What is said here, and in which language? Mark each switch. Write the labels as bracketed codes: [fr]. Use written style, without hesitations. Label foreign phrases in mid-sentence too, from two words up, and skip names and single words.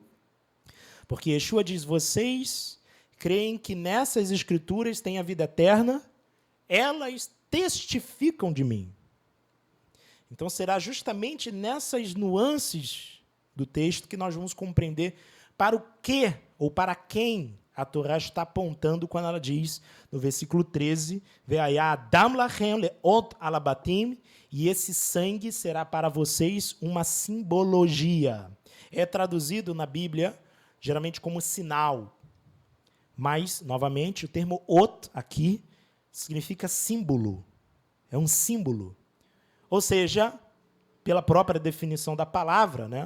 [pt] Porque Yeshua diz: vocês creem que nessas Escrituras tem a vida eterna, elas testificam de mim. Então, será justamente nessas nuances do texto que nós vamos compreender para o que ou para quem a Torá está apontando quando ela diz, no versículo 13, [he] והיה הדם לכם לאת על הבתים, [pt] e esse sangue será para vocês uma simbologia. É traduzido na Bíblia, geralmente como sinal. Mas, novamente, o termo ot aqui significa símbolo. É um símbolo. Ou seja, pela própria definição da palavra, né?